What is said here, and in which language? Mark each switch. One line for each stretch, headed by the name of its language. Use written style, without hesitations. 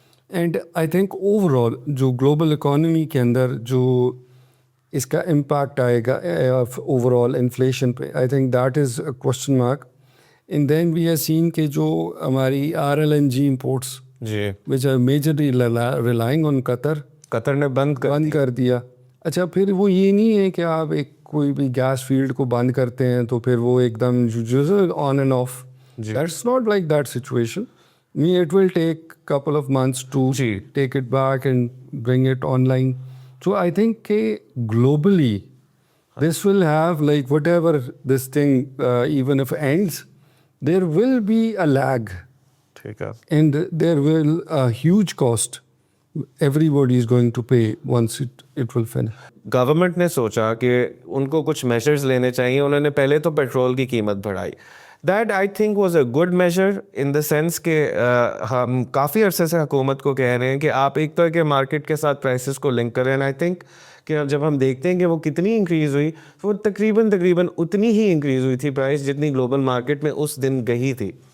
English: and I think
Urdu: over all جو global economy کے اندر جو اس کا امپیکٹ آئے گا اوور آل انفلیشن پہ,
English: I think that is a question mark. And then we have seen
Urdu: کہ جو ہماری
English: RLNG imports which are majorly relying on
Urdu: قطر نے بند کر دیا. اچھا پھر وہ یہ نہیں ہے کہ آپ ایک کوئی بھی گیس فیلڈ کو بند کرتے ہیں تو پھر وہ ایک دم
English: On and off. That's not like that situation. It will take couple of months to take it back and bring it online. So I think کہ globally this will have like whatever this thing even if ends, there will be a lag and there will a huge cost everybody is going to pay once it will finish.
Urdu: Government نے سوچا کہ ان کو کچھ measures لینے چاہیے. انہوں نے پہلے تو پیٹرول کی قیمت بڑھائی.
English: that I think was a good measure in the sense
Urdu: کہ ہم کافی عرصے سے حکومت کو کہہ رہے ہیں کہ آپ ایک طرح کے مارکیٹ کے ساتھ پرائسز کو لنک کریں.
English: I think
Urdu: کہ جب ہم دیکھتے ہیں کہ وہ کتنی انکریز ہوئی, وہ تقریباً اتنی ہی انکریز ہوئی تھی پرائس جتنی گلوبل مارکیٹ میں اس دن گئی تھی.